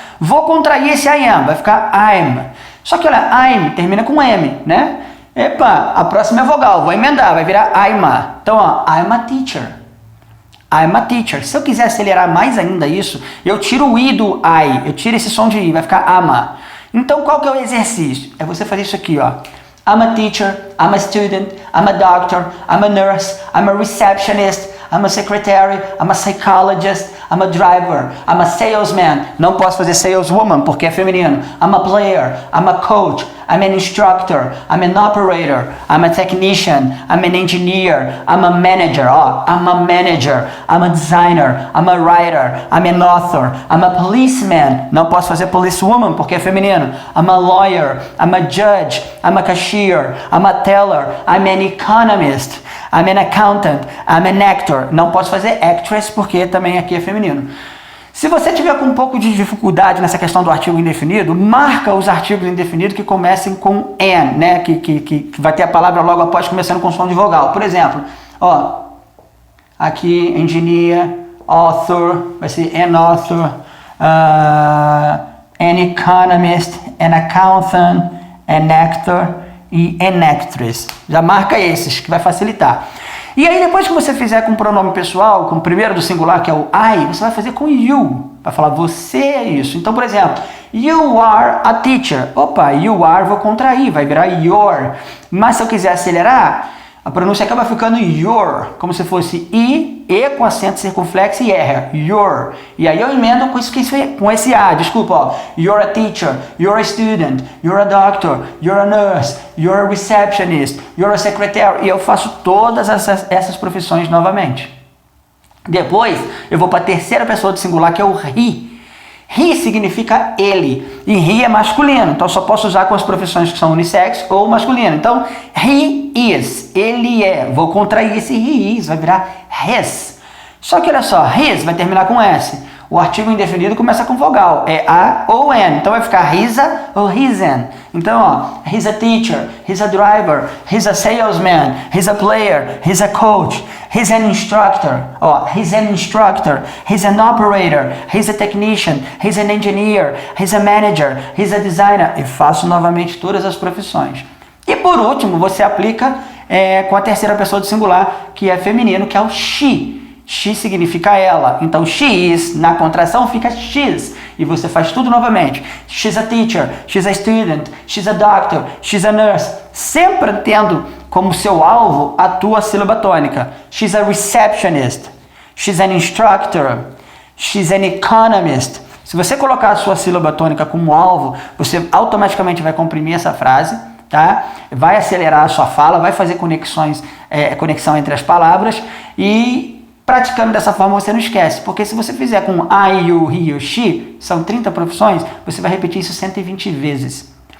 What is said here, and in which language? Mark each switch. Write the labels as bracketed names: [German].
[Portuguese] Vou contrair esse I am, vai ficar I'm. Só que olha, I'm termina com M, né? Epa, a próxima é vogal, vou emendar, vai virar I'm a. Então, ó, [English] I'm a teacher. I'm a teacher. [Portuguese] Se eu quiser acelerar mais ainda isso, eu tiro o I do I, eu tiro esse som de I, vai ficar ama. Então, qual que é o exercício? É você fazer isso aqui, ó. [English] I'm a teacher, I'm a student, I'm a doctor, I'm a nurse, I'm a receptionist, I'm a secretary, I'm a psychologist, I'm a driver, I'm a salesman. [Portuguese] Não posso fazer saleswoman porque é feminino. [English] I'm a player, I'm a coach, I'm an instructor, I'm an operator, I'm a technician, I'm an engineer, I'm a manager. Oh, I'm a manager, I'm a designer, I'm a writer, I'm an author, I'm a policeman. [Portuguese] Não posso fazer policewoman porque é feminino. [English] I'm a lawyer, I'm a judge, I'm a cashier, I'm a teller, I'm an economist, I'm an accountant, I'm an actor. [Portuguese] Não posso fazer actress porque também aqui é feminino. Se você tiver com um pouco de dificuldade nessa questão do artigo indefinido, marca os artigos indefinidos que comecem com an, né? Que vai ter a palavra logo após começando com som de vogal. Por exemplo, ó, aqui engineer, author, vai ser an author, an economist, an accountant, an actor e an actress. Já marca esses, que vai facilitar. E aí depois que você fizer com o pronome pessoal, com o primeiro do singular, que é o I, você vai fazer com you. Vai falar, você é isso. Então, por exemplo, [English] you are a teacher. [Portuguese] Opa, you are, vou contrair, vai virar your. Mas se eu quiser acelerar, a pronúncia acaba ficando your, como se fosse e com acento circunflexo e R, your. E aí eu emendo com esse A, desculpa, ó. [English] You're a teacher, you're a student, you're a doctor, you're a nurse, you're a receptionist, you're a secretary. [Portuguese] E eu faço todas essas profissões novamente. Depois eu vou para a terceira pessoa do singular, que é o he. He significa ele, e he é masculino, então só posso usar com as profissões que são unissex ou masculino. Então, he is, ele é, vou contrair esse he is, vai virar his. Só que olha só, his vai terminar com S, o artigo indefinido começa com vogal, é a ou n, então vai ficar his a ou his an. Então, ó, [English] he's a teacher, he's a driver, he's a salesman, he's a player, he's a coach, he's an instructor, ó, he's an instructor, he's an operator, he's a technician, he's an engineer, he's a manager, he's a designer. [Portuguese] E faço novamente todas as profissões. E por último, você aplica com a terceira pessoa do singular, que é feminino, que é o she. She significa ela, então she is, na contração fica she's, e você faz tudo novamente. [English] She's a teacher, she's a student, she's a doctor, she's a nurse, [Portuguese] sempre tendo como seu alvo a tua sílaba tônica. [English] She's a receptionist, she's an instructor, she's an economist. [Portuguese] Se você colocar a sua sílaba tônica como alvo, você automaticamente vai comprimir essa frase, tá? Vai acelerar a sua fala, vai fazer conexão entre as palavras e praticando dessa forma você não esquece, porque se você fizer com I, you, he ou she, são 30 profissões, você vai repetir isso 120 vezes.